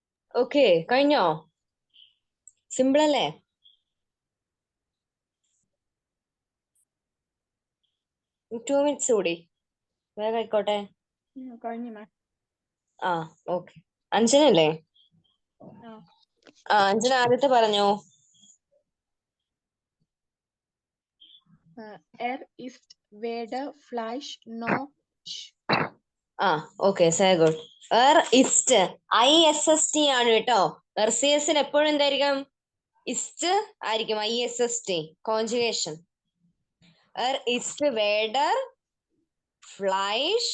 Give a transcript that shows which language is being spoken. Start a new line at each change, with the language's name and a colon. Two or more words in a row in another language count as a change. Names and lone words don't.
Malayalam: ഓക്കെ, കഴിഞ്ഞോ? സിമ്പിൾ അല്ലേ?
English: two minutes
Malayalam: കൂടി വേഗം ആയിക്കോട്ടെ. കഴിഞ്ഞു മാം. ആ ഓക്കെ. അഞ്ജനല്ലേ? ആ. അഞ്ജന ആദ്യത്തെ പറഞ്ഞോ.
German: Er ist weder Fleisch noch
Malayalam: ഓക്കെ,
English: say good.
Malayalam: ഇസ്റ്റ് ISST ആണ് കേട്ടോ. എർസിയസിന് എപ്പോഴും എന്തായിരിക്കും? ഇസ്റ്റ് ആയിരിക്കും.
German: ISST Konjugation. isst weder Fleisch